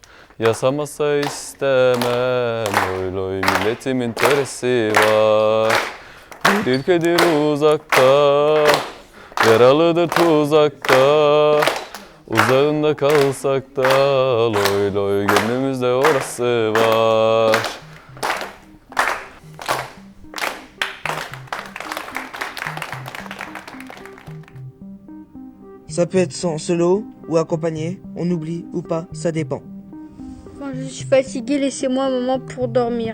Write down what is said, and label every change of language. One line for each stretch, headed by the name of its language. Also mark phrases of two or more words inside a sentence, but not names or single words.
Turkish: Yasamasa istemem Loy loy milletimin töresi var. Bir ülkedir uzakta Yaralıdır tuzakta Uzağında kalsak da Loy loy gönlümüzde orası var.
French: Ça peut être en solo ou accompagné, on oublie ou pas, ça dépend. Quand je suis fatiguée, laissez-moi un moment pour dormir.